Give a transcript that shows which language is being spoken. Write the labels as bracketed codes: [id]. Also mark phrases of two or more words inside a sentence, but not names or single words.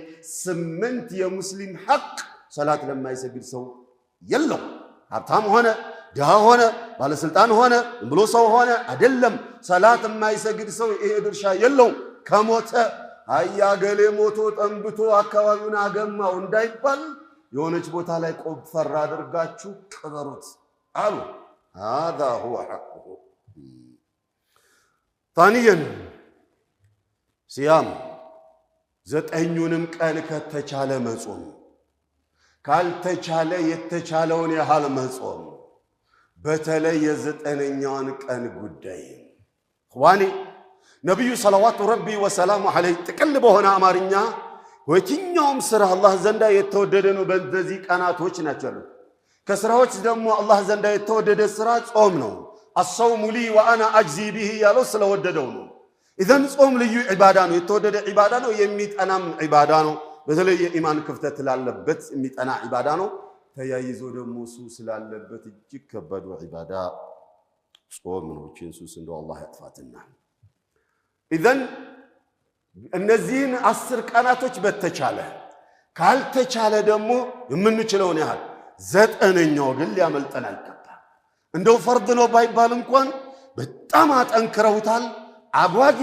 [am] 8 የሙስሊም ሐቅ ሰላት ለማይሰግድ ሰው የለው ሀብታም ሆነ ድሃ ሆነ ባለስልጣን ሆነ ብሎ ሰው ሆነ አይደለም ሰላት የማይሰግድ ሰው ይሄ ድርሻ የለው ከሞተ አያገሌ ሞቶ ጠንብቶ አካባቢውን አገማው እንዳይባል የሆነች ቦታ ላይ ቆፈር አድርጋችሁ ቅበሩት አሉ [ar] هذا هو حقه ثانيا صيام [am] ዘጠኙንም ቀን ከተቻለ መጾም ካልተቻለ የተቻለውን ያህል መጾም በተለይ የዘጠነኛውን ቀን ጉዳይ ኸዋኒ ነብዩ [ar] صلى الله ربي وسلامه عليه [am] ጥቅል በሆነ አማርኛ ወየትኛውም ስራ አላህ ዘንዳ የተወደደ ነው በእነዚህ ቀናቶች ናቸው ከስራዎች ደግሞ አላህ ዘንዳ የተወደደ ስራ ጾም ነው [ar] الصوم لي وانا اجزي به [am] ያለው ስለወደደው ነው اذن ጾም ልዩ ዒባዳ ነው የተወደደ ዒባዳ ነው የሚጠናም ዒባዳ ነው በተለይ የኢማን ክፍተት ላለበት የሚጠና ዒባዳ ነው ተያይዞ ደግሞ ሱስ ስላለበት እጅግ ከባድ ዒባዳ ጾም ነው ሱስ እንደው አላህ ያጥፋትና اذن እነዚህን 10 ቀናቶች በተቻለ ካልተቻለ ደግሞ የምንችለውን ያህል ዘጠነኛው ግን ሊያመልጠን አይገባም እንደው ፈርድ ነው ባይባል እንኳን በጣም አጠንክረውታል አጓጊ